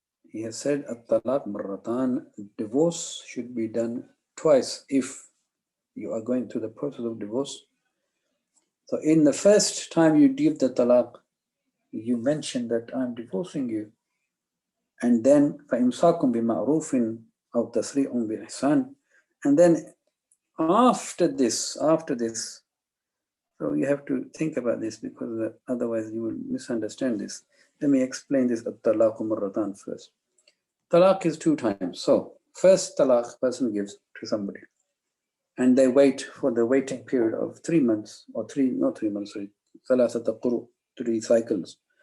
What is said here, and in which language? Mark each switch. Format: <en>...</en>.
<en>He has said, At-talaq marratan, divorce should be done twice if you are going through the process of divorce. So in the first time you give the talaq, you mention that I'm divorcing you. And then</en> <ar>فَإِمْسَاكٌ بِمَعْرُوفٍ أَوْ تَسْرِيعٌ بِإِحْسَانٍ.</ar> <en>And then after this, so you have to think about this, because otherwise you will misunderstand this. Let me explain this at-talaq marratan first. Talaq is 2 times. So first talaq person gives to somebody, and they wait for the waiting period of 3 months, or 3 months,</en> <ar>ثلاثة قروء,</ar> <en>3 cycles.</en>